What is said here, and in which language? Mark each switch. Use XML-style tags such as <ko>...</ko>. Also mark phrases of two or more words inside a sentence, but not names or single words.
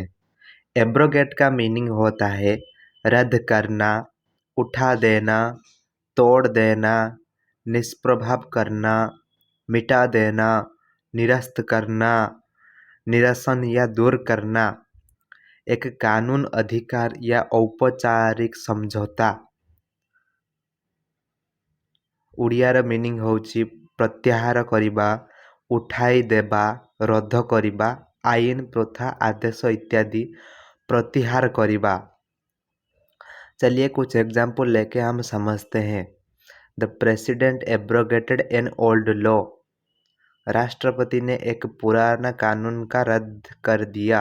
<hi>एब्रोगेट का मीनिंग होता है रद्द करना, उठा देना, तोड़ देना, निष्प्रभाव करना, मिटा देना, निरस्त करना, निरसन या दूर करना। एक कानून, अधिकार या औपचारिक समझौता।</hi> <or>ଓଡ଼ିଆର ମିନିଂ ହେଉଛି ପ୍ରତ୍ୟାହାର କରିବା, ଉଠାଇ ଦେବା, ରଦ୍ଦ କରିବା, ଆଇନ, ପ୍ରଥା, ଆଦେଶ ଇତ୍ୟାଦି ପ୍ରତ୍ୟାହାର କରିବା।</or> <hi>चलिए कुछ एग्जाम्पल लेके हम समझते हैं।</hi> <en>The president abrogated an old law.</en> <hi>राष्ट्रपति ने एक पुराना कानून का रद्द कर दिया।</hi>